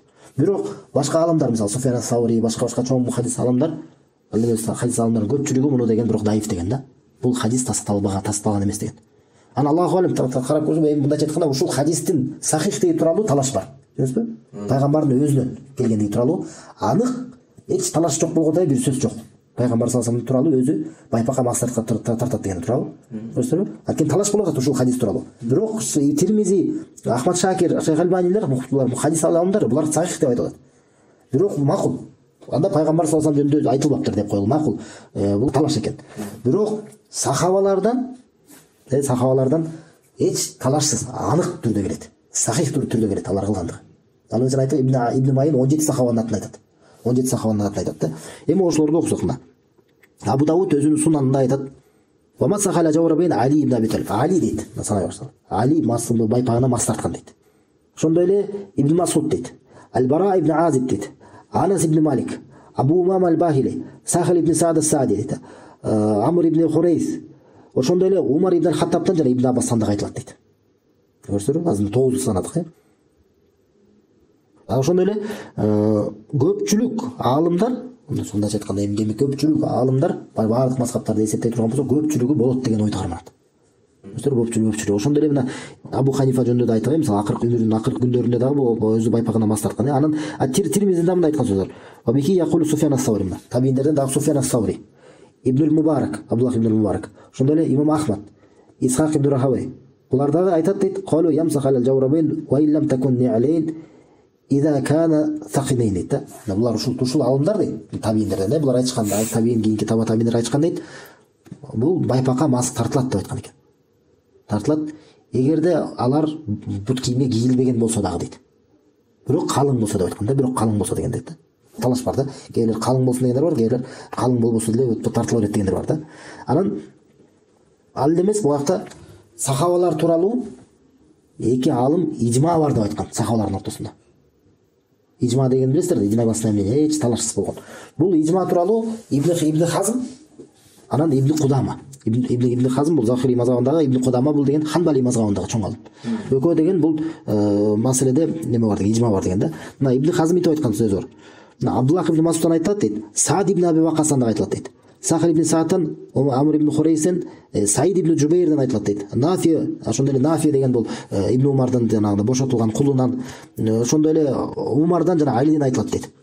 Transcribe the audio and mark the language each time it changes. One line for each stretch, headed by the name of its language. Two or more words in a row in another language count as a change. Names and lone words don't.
Kyrgyz: Бирок башка алымдар, мисалы Суфян ас-Саури, башка чоң хадис алымдар, хадис алымдардын көпчүлүгү муну деген бирок даиф деген да. Бул хадис тасталган эмес деген. Ана
Arabic: الله عليم
Kyrgyz: карап көрсөм, эми мындайча айтканда ушул хадистин сахихтиги тууралуу талаш бар. Көрдүңүзбү? Пайгамбардын өзүнөн келгендиги тууралуу анык эч талаш жок болгондой бир сөз жок. Пайгамбар
Arabic: صلى الله عليه وسلم
Kyrgyz: тууралуу өзү байпакка мас тартат деген тууралуу. Көрдүңүзбү? Анткени талаш болуп атат ушул хадис тууралуу. Бирок Тирмизи, Ахмад Шакир, Шейх Альбанилер булар хадис алымдар, булар сахих деп айтат. Бирок макул. Анда пайгамбар
Arabic: صلى الله عليه وسلم
Kyrgyz: жөнүндө айтылбаптыр деп коелу. Макул. Бул талаш экен. Бирок сахабалардан эч талашсыз, анык түрдө келет. Сахих түрдө келет алар кылгандыгы. Ал өзү айтат, Ибн Майин 17 сахабанын атын айтат. 17 сахабанын атын айтат да. Эми ошолорду окусак мына. Абу Дауд өзүнүн сунанында айтат:
Arabic: "ومسح على الجوربين
Kyrgyz: Али ибн Аби Талиб". Али дейт. Санай башталды. Али масылы байпагына мас тарткан дейт. Ошондой эле Ибн Масуд дейт. Ал-Бара ибн Азиб дейт. Анас ибн Малик, Абу Умама ал-Бахили, Сахил ибн Саад ас-Саади дейт. Амр ибн Хурейс. Ошондой эле Умар ибн Хаттабтан жана Ибн Аббастан да айтылат дейт. Көрсөңүр, азыр 9 санадык, Ошондой эле көпчүлүк аалымдар, мындайча айтканда эми көпчүлүк аалымдар баардык мазхабтарды эсептей турган болсо, көпчүлүгү болот деген ойду карманат. Көпчүлүгү. Ошондой эле мына Абу Ханифа жөнүндө да айткан, мисалы акыркы күндөрүндө дагы өзү байпагына мас тарткан. Анан Тирмизиде мындай айткан сөздөр.
Arabic: وبه يقول
Kyrgyz: Суфян ас-Саури. Табииндерден дагы Суфян ас-Саури, Ибн Мубарак, Абдуллах ибн Мубарак. Ошондой эле Имам Ахмад, Исхак ибн Рахавей. Булар дагы айтат дейт:
Arabic: "قالوا يمسح على الجوربين وإن لم تكن نعلين إذا كانا ثخينين"
Kyrgyz: дейт. Булар ушул алымдар дейт. Табииндерден булар айтканда, табиин кийинки табииндер айткан дейт. Бул байпакка мас тартылат деп айткан экен. Тартылат эгерде алар бут кийимге кийилбеген болсо дагы дейт. Бирок калың болсо деп айтканда, бирок калың болсо деген дейт. Талаш бар да. Кээбилер калың болсун дегендер бар, кээбилер калың болбосо деле тартыла берет дегендер бар да. Анан ал эмес, бул жакта сахабалар тууралуу эки алым ижма бар деп айткан сахабалардын ортосунда. Ижма деген билесиздер, ижма басына эмне эч талашсыз болгон. Бул ижма тууралуу Ибн Хазм, анан Ибн Кудама. Ибн Хазм бул Захири мазхабындагы, Ибн Кудама бул деген Ханбали мазхабындагы чоң алым. Экөө деген бул маселеде неме бар деген, ижма бар деген да. Мына Ибн Хазм айтып айткан сөзү бар. Мына Абдуллах ибн Масудтан айтат дейт. Саад ибн Аби Вақастан да айтылат дейт. Сахил ибн Саатан, Амр ибн Хурейсен, Саид ибн Жубейрден айтылат дейт. Нафи, ошондой эле Нафи деген бул Ибн Умардан жанагы бошотулган кулунан, ошондой эле Умардан жана Алиден айтылат дейт.